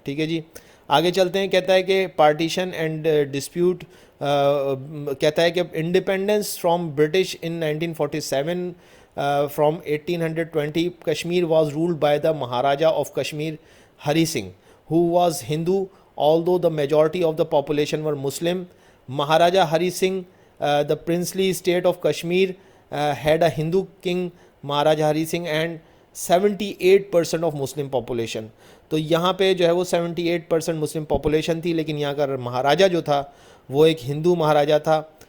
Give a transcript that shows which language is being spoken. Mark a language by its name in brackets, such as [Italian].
[Urdu] ٹھیک ہے جی, آگے چلتے ہیں. کہتا ہے کہ [English] partition and dispute, [Urdu] کہتا ہے کہ [English] Independence from British in 1947, from 1820 Kashmir was ruled by the Maharaja of Kashmir Hari Singh, who was Hindu, although the majority of the population were Muslim. Maharaja Hari Singh, the princely state of Kashmir, had a Hindu king, Maharaja Hari Singh, and 78% of Muslim population. [Urdu] تو یہاں پہ جو ہے وہ 78% مسلم population تھی, لیکن یہاں کا مہاراجا جو تھا وہ ایک ہندو مہاراجا تھا.